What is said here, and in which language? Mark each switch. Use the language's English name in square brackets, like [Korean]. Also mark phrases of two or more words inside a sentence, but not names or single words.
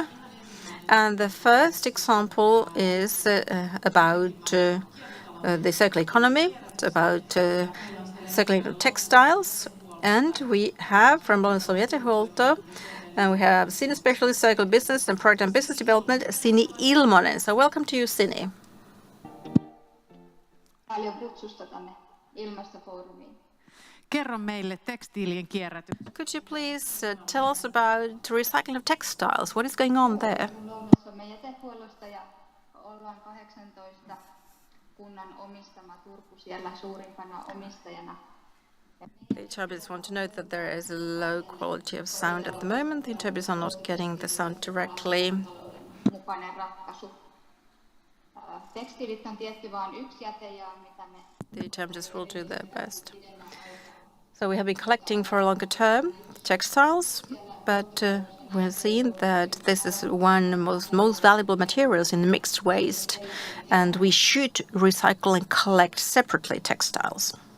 [English] And the first example is about the circular economy. It's about circular textiles. And we have from Jätehuolto, and we have Senior Specialist Circular Business and Product and Business Development, Sini Ilmonen. So welcome to you, Sini. [Finnish] Paljon kutsusta tänne Ilmasto-foorumiin. Kerro meille tekstiilien kierrätys. [English] Could you please tell us about recycling of textiles? What is going on there? [Finnish] Olemme jätehuollosta ja ollaan 18 kunnan omistama Turku siellä suurimpana omistajana. [English] The interpreters want to note that there is a low quality of sound at the moment. The interpreters are not getting the sound directly. [Finnish] Mukainen ratkaisu. Tekstiilit on tietty vain yksi jätejää, mitä me... [English] The interpreters will do their best. So we have been collecting for a longer term textiles, but we have seen that this is one of the most valuable materials in the mixed waste, and we should recycle and collect separately textiles.